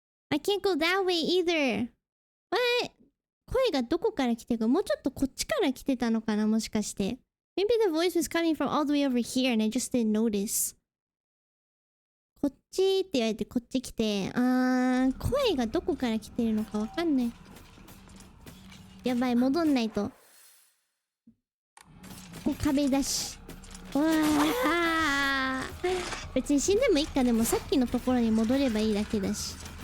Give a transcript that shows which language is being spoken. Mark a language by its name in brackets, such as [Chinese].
[English] I can't go that way either. What? [Japanese] 声がどこから来てるか、もうちょっとこっちから来てたのかな、もしかして。 [English] Maybe the voice was coming from all the way over here and I just didn't notice. [Japanese] こっちって言われてこっち来て、声がどこから来てるのかわかんない。やばい、戻んないと。で、壁だし。うわあ。別に死んでもいいか、でもさっきのところに戻ればいいだけだし。